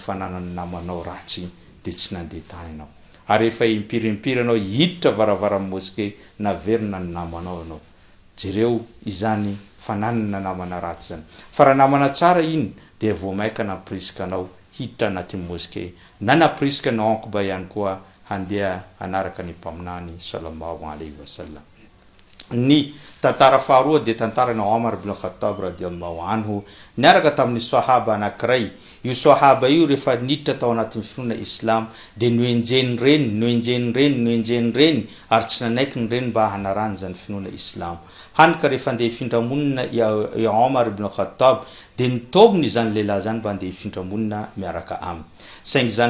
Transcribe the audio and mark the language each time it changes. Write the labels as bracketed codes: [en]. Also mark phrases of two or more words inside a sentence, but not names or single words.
[mg] fananany namanao ratsy dia tsy nandeha tany ianao ary efa impirimpiry anao hiditra varavara moské naverina ny namanao ianao jereo izany fananana namana ratsy zany fa raha namana tsara iny dia vao maika napriska anao hiditra anatin'ny moské na napriska ny ankoba ihany koa handeha anaraka ny mpaminany [ar] صلى الله عليه وسلم [mg] ny tantara faharoa dia tantarana Omar ibn Khattab [ar] رضي الله عنه [mg] niaraka tamin'ny sahaba anankiray io sahaba io rehefa niditra tao anatin'ny finoana islam dia noenjeny reny ary tsy nanaiky ny reny mba hanarany zany finoana islam hanika rehefa andeha hifindramonina i Omar ibn Khattab dia nitobiny izany lehilahy zany mba andeha hifindramonina miaraka aminy saingy izany